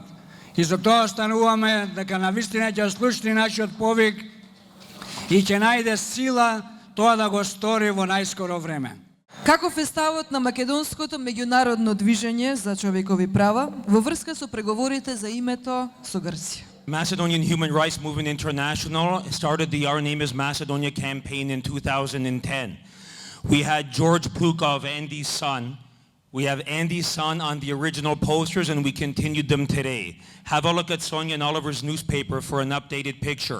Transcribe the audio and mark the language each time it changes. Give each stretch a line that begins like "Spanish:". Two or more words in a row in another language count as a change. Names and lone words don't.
Macedonian: И за тоа стануваме дека навистина ќе слушни нашиот повик и ќе најде сила тоа да го стори во најскоро време. Каков е ставот на македонското меѓународно движење за човекови права во врска со преговорите за името со Грција?
English: Macedonian Human Rights Movement International started the Our Name is Macedonia campaign in 2010. We had George Plukov, Andy's son. We have Andy's son on the original posters, and we continued them today. Have a look at Sonia and Oliver's newspaper for an updated picture.